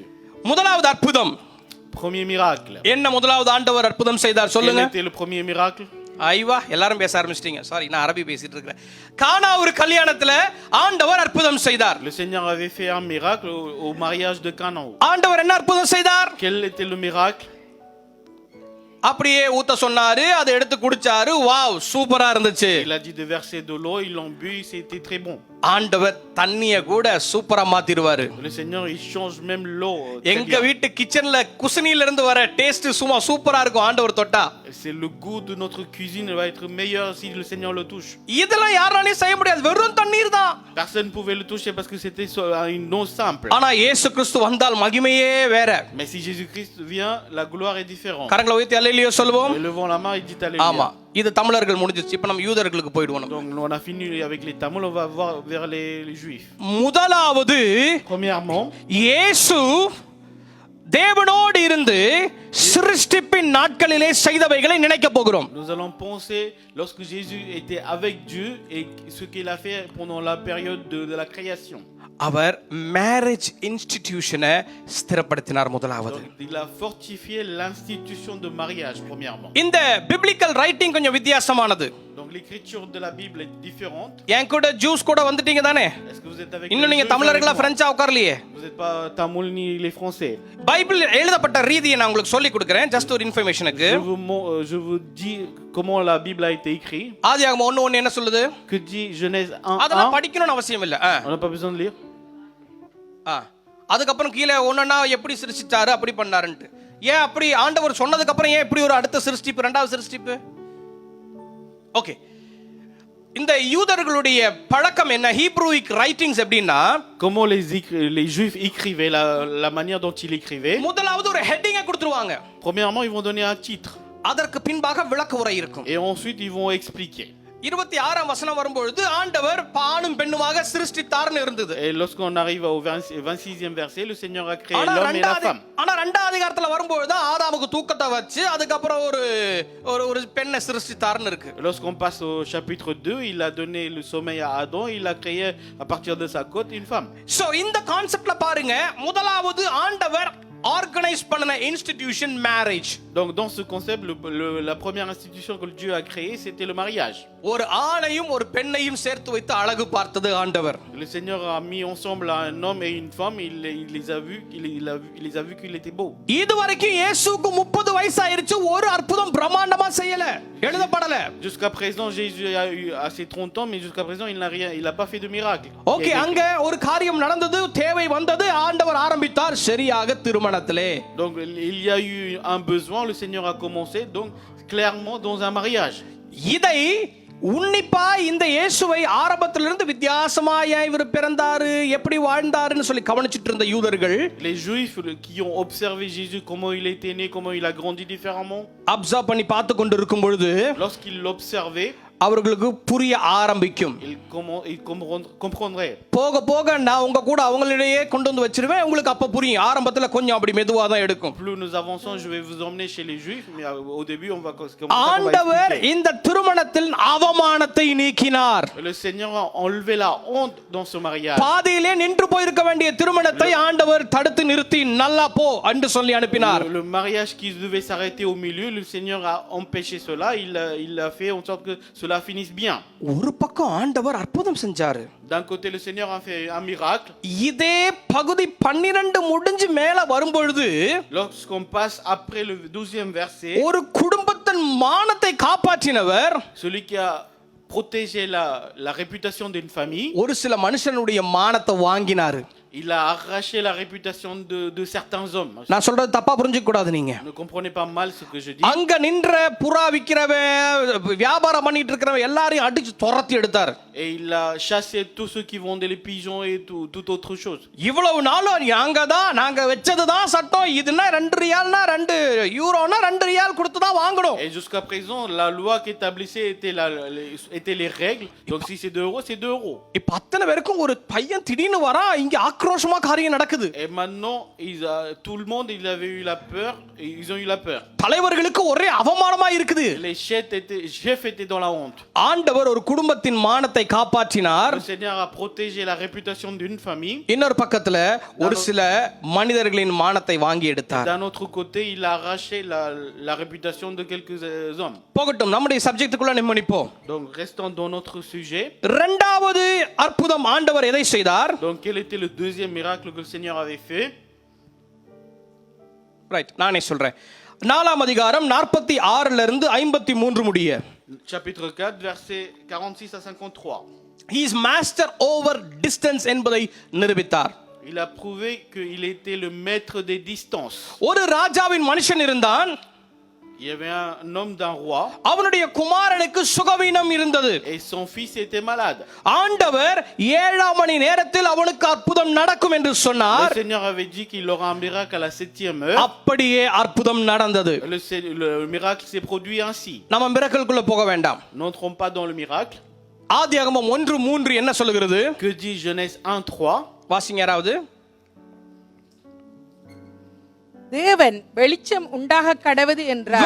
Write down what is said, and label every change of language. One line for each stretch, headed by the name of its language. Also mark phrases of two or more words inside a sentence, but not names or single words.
Tamil: முதலாவது அற்புதம்
French: Premier miracle.
Tamil: என்ன? முதலாவது ஆண்டவர் அற்புதம் செய்தார்,
French: Quel
Tamil: சொல்லுங்க.
French: était le premier miracle?
Tamil: ஐவா, எல்லாரும் பேச ஆரம்பிச்சிட்டீங்க. சாரி, நான் அரபி பேசிட்டு இருக்கிறேன். கானா ஒரு கல்யாணத்துல ஆண்டவர் அற்புதம் செய்தார்.
French: Le Seigneur avait fait un miracle au mariage de Canaan.
Tamil: ஆண்டவர் என்ன அற்புதம் செய்தார்?
French: Quel était le miracle?
Tamil: அப்படியே ஊத்த சொன்னாரு, அதை எடுத்து குடிச்சாரு. வாவ், சூப்பரா இருந்துச்சு.
French: Il a dit de verser de l'eau, ils l'ont bu, c'était très bon.
Tamil: ஆண்டவர் தண்ணிய கூட சூப்பரா மாத்திடுவாரு.
French: Le Seigneur il change même l'eau.
Tamil: எங்க வீட்டு கிச்சன்ல குசினில இருந்து வர டேஸ்ட் சும்மா சூப்பரா இருக்கும் ஆண்டவர் தொட்டா.
French: C'est le goût de notre cuisine va être meilleur si le Seigneur le touche.
Tamil: இதெல்லாம் யாராலையும் செய்ய முடியாது, வெறும் தண்ணீர் தான்.
French: Personne pouvait le toucher parce que c'était une eau simple.
Tamil: ஆனா இயேசு கிறிஸ்து வந்தால் மகிமையே வேற.
French: Mais si Jésus-Christ vient, la gloire est différente.
Tamil: கரங்களை உயர்த்தி அல்லேலூயா சொல்வோம்.
French: Levons la main et dit alléluia.
Tamil: ஆமா, இது தமிழர்கள் முடிஞ்சிச்சு. இப்ப நம்ம யூதர்களுக்கு போய்டுவோம்.
French: Donc on a fini avec les Tamouls, on va voir vers les Juifs.
Tamil: முதலாவது,
French: Premièrement,
Tamil: இயேசு தேவனோடு இருந்து சிருஷ்டிப்பின் நாட்களிலே செய்தவைகளை நினைக்க போகிறோம்.
French: nous allons penser lorsque Jésus était avec Dieu et ce qu'il a fait pendant la période de la création.
Tamil: அவர்
English: marriage institution
Tamil: ஸ்திரப்படுத்தினார். முதலாவது,
French: il a fortifié l'institution de mariage premièrement.
Tamil: இந்த
English: biblical writing
Tamil: கொஞ்சம் வித்தியாசமான.
French: Donc l'écriture de la Bible est différente.
Tamil: என் கூட ஜூஸ் கூட வந்துட்டீங்க தானே?
French: Est-ce que vous êtes avec
Tamil: இன்னும் நீங்க தமிழர்களா பிரெஞ்சா உட்கார்லையே?
French: Vous n'êtes pas Tamoul ni les Français.
Tamil: பைபிள் எழுதப்பட்ட ரீதியை நான் உங்களுக்கு சொல்லி கொடுக்கிறேன், ஜஸ்ட் ஒரு இன்ஃபர்மேஷனுக்கு.
French: Je vous dis comment la Bible a été écrite.
Tamil: ஆதியாகமம் 1:1 என்ன சொல்லுது?
French: Que dit Genèse 1:1?
Tamil: அதெல்லாம் படிக்கணும்னு அவசியம் இல்ல.
French: On n'a pas besoin de lire.
Tamil: அதுக்கப்புறம் கீழே ஒன்னொன்னா எப்படி சிருஷ்டிச்சாரு அப்படி பண்ணாருன்ட்டு ஏன் அப்படி ஆண்டவர் சொன்னதுக்கு அப்புறம் ஏன் இப்படி ஒரு அடுத்த சிருஷ்டிப்பு, இரண்டாவது சிருஷ்டிப்பு? ஓகே, இந்த யூதர்களுடைய பழக்கம் என்ன?
English: Hebraic writings
Tamil: எப்படின்னா,
French: Comment les Juifs écrivaient, la manière dont ils écrivaient.
Tamil: முதலாவது ஒரு ஹெட்டிங்கை கொடுத்துருவாங்க.
French: Premièrement, ils vont donner un titre.
Tamil: அதற்கு பின்பாக விளக்க உரை இருக்கும்.
French: Et ensuite, ils vont expliquer.
Tamil: 26ஆம் வசனம் வரும்பொழுது ஆண்டவர் ஆணும் பெண்ணுமாக சிருஷ்டித்தார்னு இருந்தது.
French: Et lorsqu'on arrive au 26e verset, le Seigneur a créé l'homme et la femme.
Tamil: ஆனா இரண்டாவது அதிகாரத்துல வரும்பொழுது ஆதாமுக்கு தூக்கத்தை வச்சு அதுக்கு அப்புறம் ஒரு பெண்ணை சிருஷ்டித்தார்னு இருக்கு.
French: Lorsqu'on passe au chapitre 2, il a donné le sommeil à Adam, il a créé à partir de sa côte une femme.
Tamil: சோ இந்த கான்செப்ட்ல பாருங்க, முதலாவது ஆண்டவர் ஆர்கனைஸ் பண்ணன
English: institution marriage.
French: Donc dans ce concept, la première institution que Dieu a créée, c'était le mariage.
Tamil: ஒரு ஆணையும் ஒரு பெண்ணையும் சேர்த்து வைத்து அழகு பார்த்தது ஆண்டவர்.
French: Le Seigneur a mis ensemble un homme et une femme, il les a vus, il les a vus qu'il était beau.
Tamil: இதுவரைக்கும் இயேசுவுக்கு 30 வயசு ஆயிருச்சு, ஒரு அற்புதம் பிரம்மாண்டமா செய்யல, எழுதப்படல.
French: Jusqu'à présent, Jésus a eu assez 30 ans, mais jusqu'à présent, il n'a pas fait de miracle.
Tamil: ஓகே, அங்க ஒரு காரியம் நடந்தது, தேவை வந்தது, ஆண்டவர் ஆரம்பித்தார் சரியாக திருமணத்திலே.
French: Donc il y a eu un besoin, le Seigneur a commencé donc clairement dans un mariage.
Tamil: இதை உன்னிப்பா இந்த இயேசுவை ஆரம்பத்திலிருந்து வித்தியாசமாய் இவர் பிறந்தாரு, எப்படி வாழ்ந்தாருன்னு சொல்லி கவனிச்சிட்டு இருந்த யூதர்கள்,
French: Les Juifs qui ont observé Jésus, comment il était né, comment il a grandi différemment,
Tamil: அப்சர்வ் பண்ணி பார்த்து கொண்டு இருக்கும் பொழுது
French: lorsqu'ils l'observaient,
Tamil: அவர்களுக்கு புரிய ஆரம்பிக்கும்.
French: ils comprendraient.
Tamil: போக போக நான் உங்க கூட அவங்களிடையே கொண்டு வந்து வச்சிருவேன், உங்களுக்கு அப்ப புரியும். ஆரம்பத்துல கொஞ்சம் அப்படி மெதுவா தான் எடுக்கும்.
French: Plus nous avançons, je vais vous emmener chez les Juifs, mais au début on va
Tamil: ஆண்டவர் இந்த திருமணத்தில் அவமானத்தை நீக்கினார்.
French: Le Seigneur a enlevé la honte dans ce mariage.
Tamil: பாதியிலே நின்று போயிருக்க வேண்டிய திருமணத்தை ஆண்டவர் தடுத்து நிறுத்தி நல்லா போ என்று சொல்லி அனுப்பினார்.
French: Le mariage qui devait s'arrêter au milieu, le Seigneur a empêché cela, il a fait en sorte que cela finisse bien.
Tamil: ஒரு பக்கம் ஆண்டவர் அற்புதம் செஞ்சாரு.
French: D'un côté le Seigneur a fait un miracle.
Tamil: இதே பகுதி 12 முடிஞ்சு மேல வரும்பொழுது,
French: Lorsqu'on passe après le 12e verset,
Tamil: ஒரு குடும்பத்தின் மானத்தை காப்பாற்றினவர்,
French: celui qui a protégé la réputation d'une famille,
Tamil: ஒரு சில மனுஷனுடைய மானத்தை வாங்கினாரு.
French: il a arraché la réputation de certains hommes.
Tamil: நான் சொல்றது தப்பா புரிஞ்சுக்க கூடாது நீங்க.
French: Ne comprenez pas mal ce que je dis.
Tamil: அங்க நின்ற புறா விக்கிறவன், வியாபாரம் பண்ணிட்டு இருக்கிறவன் எல்லாரையும் அடிச்சு துரத்தி எடுத்தார்.
French: Et il a chassé tous ceux qui vendaient les pigeons et toute autre chose.
Tamil: இவ்வளவு நாளும் நாங்க வச்சதுதான் சட்டம், இதுனா 2 ரியால்னா 2 யூரோனா 2 ரியால் கொடுத்து தான் வாங்கணும்.
French: Et jusqu'à présent, la loi qui établissait était les règles. Donc si c'est 2 euros, c'est 2 euros.
Tamil: இப்ப அத்தனை பேருக்கும் ஒரு பையன் திடீர்னு வரா, இங்க ஆக்ரோஷமா காரியம் நடக்குது.
French: Et maintenant, tout le monde, il avait eu la peur, et ils ont eu la peur.
Tamil: தலைவர்களுக்கு ஒரே அவமானமா இருக்குது.
French: Les chefs étaient dans la honte.
Tamil: ஆண்டவர் ஒரு குடும்பத்தின் மானத்தை காப்பாற்றினார்.
French: Le Seigneur a protégé la réputation d'une famille.
Tamil: இன்னொரு பக்கத்துல ஒரு சில மனிதர்களின் மானத்தை வாங்கி எடுத்தார்.
French: D'un autre côté, il a arraché la réputation de quelques hommes.
Tamil: போகட்டும், நம்முடைய சப்ஜெக்ட்டுக்குள்ள நிம்மதிப்போம்.
French: Donc restons dans notre sujet.
Tamil: இரண்டாவது அற்புதம் ஆண்டவர் எதை செய்தார்?
French: Donc quel était le deuxième miracle que le Seigneur avait fait?
Tamil: ரைட், நானே சொல்றேன். 4ஆம் அதிகாரம் 46 இருந்து 53 முடிய.
French: Chapitre 4, versets 46 à 53.
English: He is master over distance
Tamil: என்பதை நிரூபித்தார்.
French: Il a prouvé qu'il était le maître des distances.
Tamil: ஒரு ராஜாவின் மனுஷன் இருந்தான்.
French: Il y avait un homme d'un roi.
Tamil: அவனுடைய குமாரனுக்கு சுகவீனம் இருந்தது.
French: Et son fils était malade.
Tamil: ஆண்டவர் 7ஆம் மணி நேரத்தில் அவனுக்கு அற்புதம் நடக்கும் என்று சொன்னார்.
French: Le Seigneur avait dit qu'il aura un miracle à la 7e heure.
Tamil: அப்படியே அற்புதம் நடந்தது.
French: Le miracle s'est produit ainsi.
Tamil: நம்ம மிரக்கலுக்குள்ள போக வேண்டாம்.
French: N'entrons pas dans le miracle.
Tamil: ஆதியாகமம் 1:3 என்ன சொல்லுகிறது?
French: Que dit Genèse 1:3?
Tamil: வாசிங்க யாராவது. தேவன் வெளிச்சம் உண்டாக கடவது என்றார்.